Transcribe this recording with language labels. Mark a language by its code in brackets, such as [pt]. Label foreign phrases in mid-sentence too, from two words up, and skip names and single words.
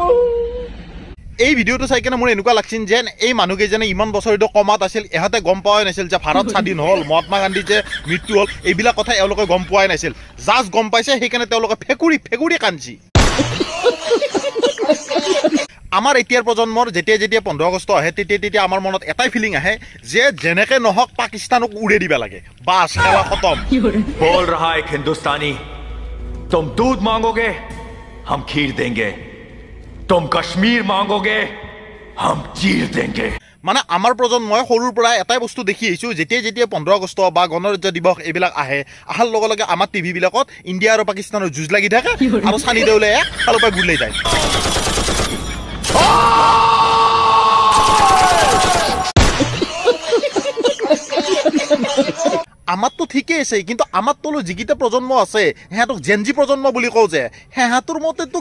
[as] এই ভিডিঅ'টো চাই কেনে মোৰ এনেকুৱা লাগছিল যেন এই মানুহকেইজনে ইমান বছৰটো কমাত আছিল ইহঁতে গম পোৱাই নাছিল যে ভাৰত স্বাধীন হ'ল মহাত্মা গান্ধী যে মৃত্যু হ'ল এইবিলাক কথা এওঁলোকে গম পোৱাই নাছিল জাষ্ট গম পাইছে সেইকাৰণে তেওঁলোকে ফেকুৰি কান্দিছি আমাৰ এতিয়াৰ প্ৰজন্মৰ যেতিয়া 15 আগষ্ট আহে তেতিয়া আমাৰ মনত এটাই ফিলিং আহে যে যেনেকে নহওক পাকিস্তানক উৰে দিব লাগে বাস খেলা খতম [hi] बोल रहा एक हिंदुस्तानी तुम दूध मांगोगे हम खीर देंगे तुम कश्मीर मांगोगे हम चीर देंगे [as] মানে আমাৰ প্ৰজন্মই সৰুৰ পৰা এটাই বস্তু দেখি আহিছো যেতিয়া 15 আগষ্ট বা গণৰাজ্য দিৱস এইবিলাক আহাৰ লগে লগে আমাৰ টিভি বিলাকত ইণ্ডিয়া আৰু পাকিস্তানৰ যুঁজ লাগি থাকে আৰু সানি দেউলে ফালৰ পৰা গুলি যায় আমাৰতো ঠিকেই আছে কিন্তু আমাৰ তলো যিকেইটা প্ৰজন্ম আছে সিহঁতক জেনজি প্ৰজন্ম বুলি কওঁ যে সিহঁতৰ মতেতো